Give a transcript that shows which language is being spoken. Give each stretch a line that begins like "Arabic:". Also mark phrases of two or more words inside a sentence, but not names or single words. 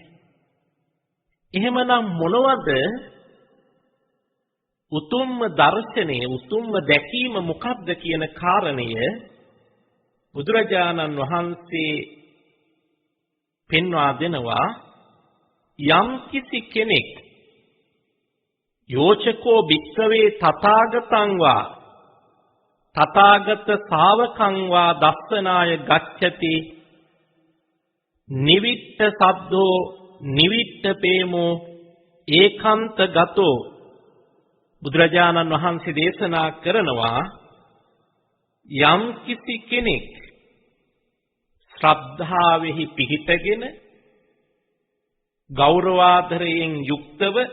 Sinhala: එහෙමනම් මොනවද උතුම්ම දර්ශනය, උතුම්ම දැකීම මොකක්ද කියන කාරණය බුදුරජාණන් වහන්සේ පෙන්වා දෙනවා. යම් කිසි කෙනෙක්
Pali: යෝචකෝ භික්ඛවේ තථාගතං වා තථාගත ශාවකං වා දස්සනාය ගච්ඡති නිවිට්ඨ සද්දෝ නිවිට්ඨ පේමෝ ඒකාන්ත ගතෝ.
Sinhala: බුදුරජාණන් වහන්සේ දේශනා කරනවා යම් කිසි කෙනෙක් ශ්‍රද්ධාවෙහි පිහිටගෙන ගෞරවාදරයෙන් යුක්තව